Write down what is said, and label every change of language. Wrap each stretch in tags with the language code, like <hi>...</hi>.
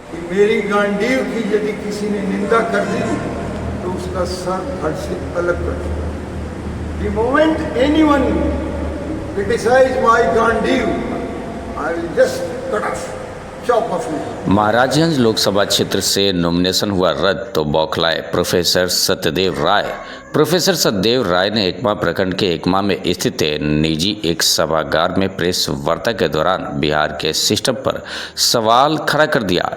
<hi>मेरी गांडीव की यदि किसी ने निंदा कर दी तो उसका सर धड़ से अलग कर दूंगा।</hi> <en>The moment anyone criticize my Gandiv, I will just cut off, chop off it.</en> <hi>Maharajganj Lok Sabha क्षेत्र से नॉमिनेशन हुआ रद्द तो बौखलाए प्रोफेसर सत्यदेव राय। प्रोफेसर सत्यदेव राय ने एकमा प्रखंड के एकमा में स्थित निजी एक सभागार में प्रेस वार्ता के दौरान बिहार के सिस्टम पर सवाल खड़ा कर दिया।</hi>